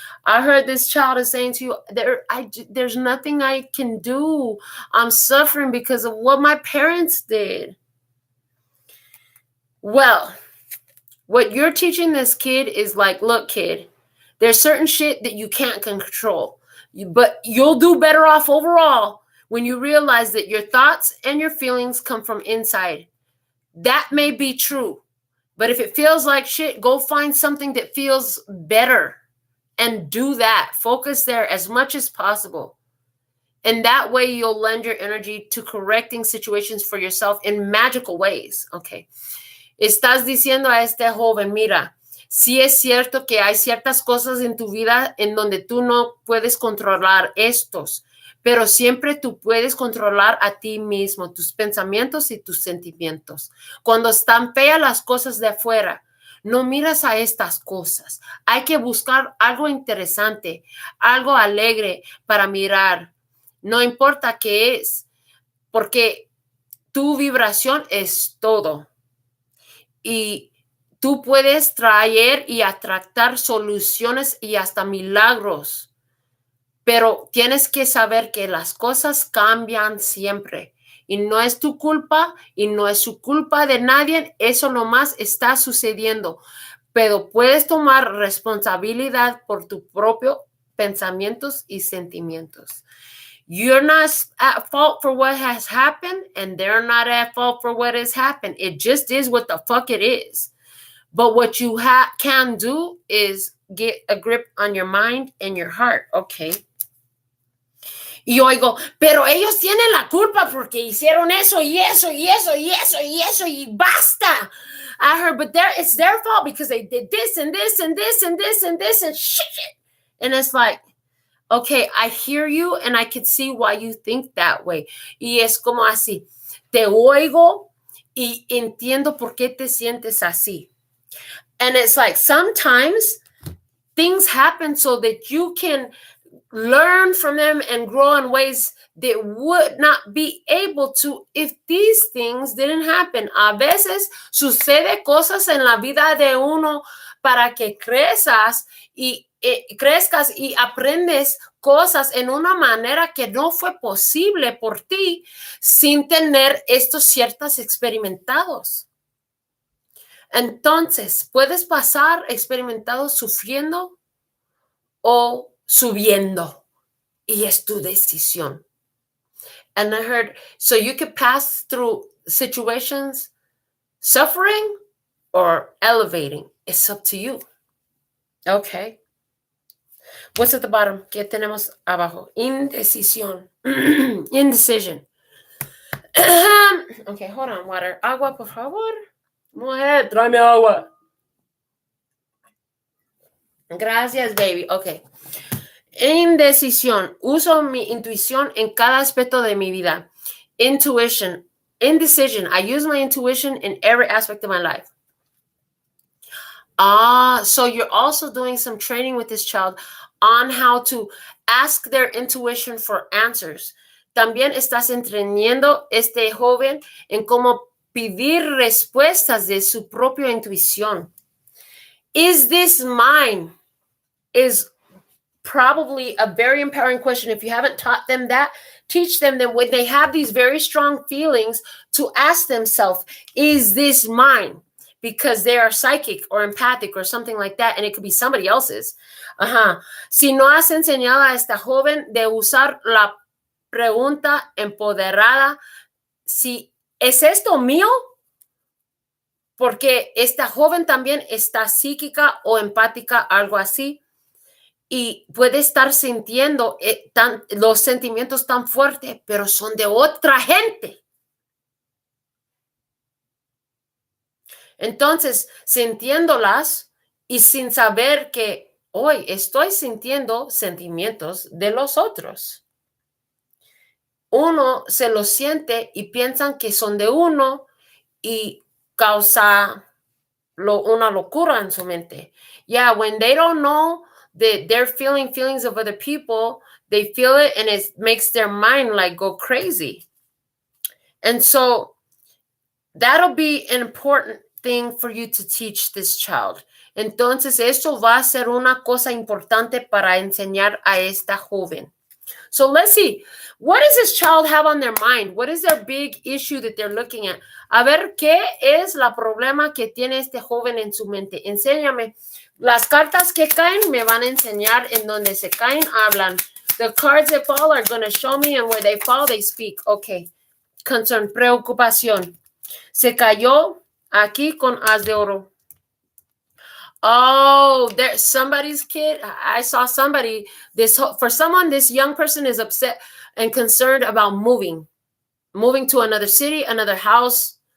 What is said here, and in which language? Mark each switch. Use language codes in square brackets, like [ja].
[en] I heard this child is saying to you, there's nothing I can do. I'm suffering because of what my parents did. Well, what you're teaching this kid is like, look, kid, there's certain shit that you can't control, but you'll do better off overall when you realize that your thoughts and your feelings come from inside. That may be true, but if it feels like shit, go find something that feels better and do that. Focus there as much as possible. And that way you'll lend your energy to correcting situations for yourself in magical ways. Okay. [es] Estás diciendo a este joven, mira, sí es cierto que hay ciertas cosas en tu vida en donde tú no puedes controlar estos, pero siempre tú puedes controlar a ti mismo, tus pensamientos y tus sentimientos. Cuando están feas las cosas de afuera, no miras a estas cosas. Hay que buscar algo interesante, algo alegre para mirar. No importa qué es, porque tu vibración es todo. Y tú puedes traer y atraer soluciones y hasta milagros. Pero tienes que saber que las cosas cambian siempre. Y no es tu culpa y no es su culpa de nadie. Eso nomás está sucediendo. Pero puedes tomar responsabilidad por tus propios pensamientos y sentimientos. [en] You're not at fault for what has happened, and they're not at fault for what has happened. It just is what the fuck it is. But what you can do is get a grip on your mind and your heart, okay? [es] Y yo oigo, pero ellos tienen la culpa porque hicieron eso y eso y eso y eso y eso y basta. [en] I heard, but it's their fault because they did this and this and this and this and this and shit. And it's like, okay, I hear you and I can see why you think that way. [es] Y es como así, te oigo y entiendo por qué te sientes así. [en] And it's like sometimes things happen so that you can learn from them and grow in ways that would not be able to if these things didn't happen. [es] A veces sucede cosas en la vida de uno para que crezcas y crezcas y aprendes cosas en una manera que no fue posible por ti sin tener estos ciertos experimentados. Entonces, puedes pasar experimentados sufriendo o subiendo, y es tu decisión. [en] And I heard, so you could pass through situations suffering or elevating. It's up to you. Okay. What's at the bottom? [es] ¿Qué tenemos abajo? Indecisión. Indecision. [en] Okay, hold on, water. [es] Agua, por favor. Mujer, tráeme agua. Gracias, baby. Okay. Indecisión. Uso mi intuición en cada aspecto de mi vida. [en] Intuition. Indecision. I use my intuition in every aspect of my life. So you're also doing some training with this child on how to ask their intuition for answers. [es] También estás entrenando este joven en cómo pedir respuestas de su propia intuición. [en] Is this mine? Is probably a very empowering question. If you haven't taught them that, teach them that when they have these very strong feelings to ask themselves, is this mine? Because they are psychic or empathic or something like that, and it could be somebody else's. [es] Si no has enseñado a esta joven de usar la pregunta empoderada, si es esto mío, porque esta joven también está psíquica o empática, algo así, y puede estar sintiendo los sentimientos tan fuertes, pero son de otra gente. Entonces, sintiéndolas y sin saber que hoy estoy sintiendo sentimientos de los otros. Uno se los siente y piensan que son de uno y causa una locura en su mente. [en] Yeah, when they don't know that they're feeling feelings of other people, they feel it and it makes their mind like go crazy. And so that'll be an important thing for you to teach this child. [es] Entonces, esto va a ser una cosa importante para enseñar a esta joven. [en] So let's see, what does this child have on their mind? What is their big issue that they're looking at? [es] A ver, ¿qué es la problema que tiene este joven en su mente? Enséñame. Las cartas que caen me van a enseñar en donde se caen, hablan. [en] The cards that fall are going to show me, and where they fall, they speak. Okay. Concern, preocupación. [es] Se cayó aquí con as de oro. [en] Oh, there's somebody's kid. I saw somebody. For someone, this young person is upset and concerned about moving to another city, another house.